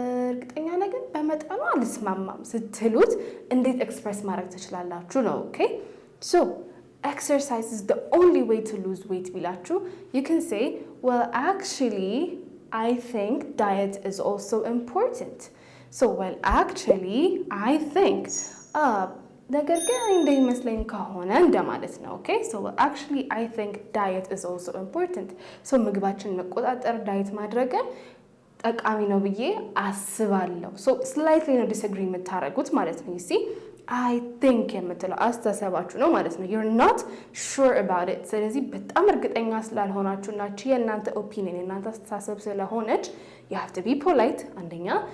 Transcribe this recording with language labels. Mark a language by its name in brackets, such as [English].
[Amharic] እርግጠኛ ነገር በመጠኑ አልስማማም ስትሉት እንዴት ኤክስፕሬስ ማድረግ ትችላላችሁ ነው። ኦኬ ሶ [English] exercise is the only way to lose weight [Amharic] ቢላችሁ [English] you can say well actually I think diet is also important. so well actually I think [Amharic] ነገር ግን እንደሚመስለኝ ከሆነ እንደማለት ነው። [English] ኦኬ so well actually I think diet is also important. [Amharic] so ምግባችንን መቆጣጠር ዳይት ማድረግ ጠቃሚ ነው ብዬ አስባለሁ። ሶ ስላይትሊ ነው ዲስአግሪ የምታደርጉት ማለት ነው። [English] you see I think [Amharic] የምትለው አስተሳሰባችሁ ነው ማለት ነው። [English] you're not sure about it። [Amharic] ስለዚህ በጣም እርግጠኛ ስላልሆናችሁ እና የእናንተ ኦፒኒየን የእናንተ አስተሳሰብ ስለሆነች [English] you have to be polite [Amharic] አንደኛ